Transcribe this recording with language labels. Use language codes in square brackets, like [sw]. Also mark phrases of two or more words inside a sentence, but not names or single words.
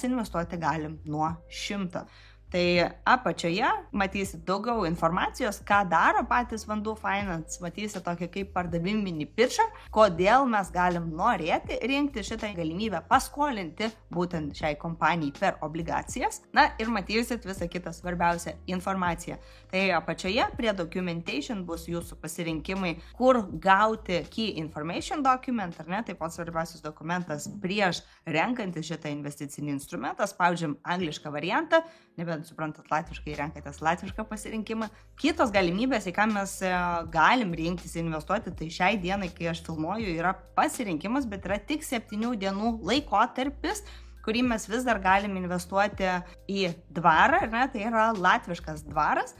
[lt] Mes investuoti galim nuo 100. Tai apačioje matysit daugiau informacijos, ką daro patys Vandu Finance, matysit tokį kaip pardaviminį pitchą, kodėl mes galim norėti rinkti šitą galimybę paskolinti būtent šiai kompanijai per obligacijas. Na ir matysit visą kitą svarbiausią informaciją. Tai apačioje prie documentation bus jūsų pasirinkimai, kur gauti [en] key information document, [lt] ar ne, tai pats svarbiausias dokumentas prieš renkantis šitą investicinį instrumentą, spaudžiam anglišką variantą, nebent suprantat latviškai, renkatės latvišką pasirinkimą. Kitos galimybės, į ką mes galim rinktis investuoti, tai šiai dienai, kai aš filmuoju, yra pasirinkimas, bet yra tik 7 dienų laikotarpis, kurį mes vis dar galim investuoti į dvarą, ne, tai yra latviškas dvaras.